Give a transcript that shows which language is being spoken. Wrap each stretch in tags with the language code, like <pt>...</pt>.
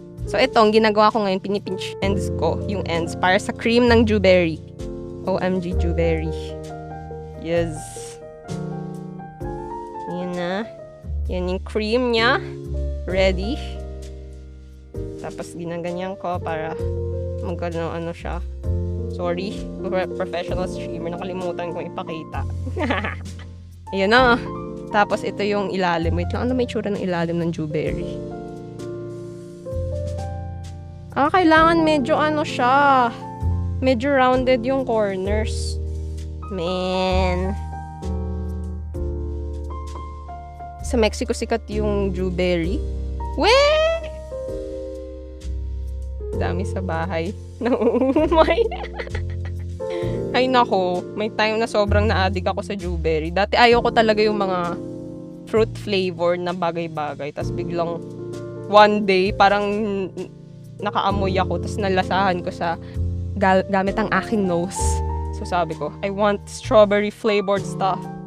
<tl>So ito, ang ginagawa ko ngayon, pinipinch ends ko, yung ends, para sa cream ng Jewberry.</tl> <en>OMG Jewberry. Yes.</en> <tl>Yan na. Yan yung cream niya. Ready. Tapos ginaganyan ko para magkano ano siya.</tl> <en>Sorry, professional streamer.</en> <tl>Nakalimutan kong ipakita. Ayan na. Tapos ito yung ilalim. Wait lang, ano may tsura ng ilalim ng Jewberry? Kailangan medyo ano siya. Medyo rounded yung corners.</tl> <en>Man.</en> <tl>Sa Mexico sikat yung Jewberry. Weh! Dami sa bahay. Nauumay. Ay nako, may time na sobrang na-addict ako sa Jewberry. Dati ayaw ko talaga yung mga fruit flavor na bagay-bagay. Tapos biglang one day, parang nakaamoy ako. Tapos nalasahan ko sa gamit ang aking nose. So sabi ko,</tl> <en>I want strawberry flavored stuff.</en>